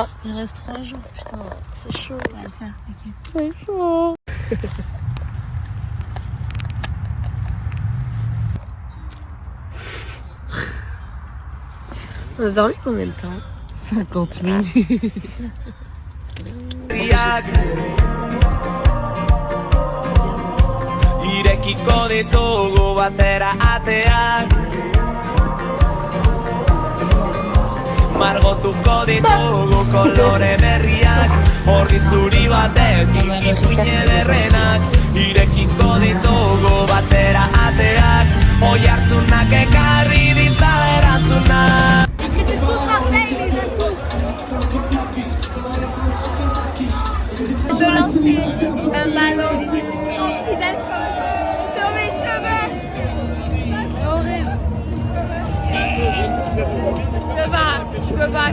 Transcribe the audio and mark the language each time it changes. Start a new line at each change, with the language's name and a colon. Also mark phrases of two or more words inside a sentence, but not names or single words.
French: Il reste 3 jours. Putain, c'est chaud. Ça va le faire, t'inquiète. C'est chaud. On a dormi combien de temps? 50 minutes.
Basque: Irekiko ditugu batera ateak, margotuko ditugu kolore berriak, horri zuri batekin ipuin ederrenak. Irekiko ditugu batera ateak, oi hartzunak ekarri ditzala erantzunak.
French: Je lançais un ballon rempli d'alcool sur mes cheveux. C'est horrible. Je peux pas.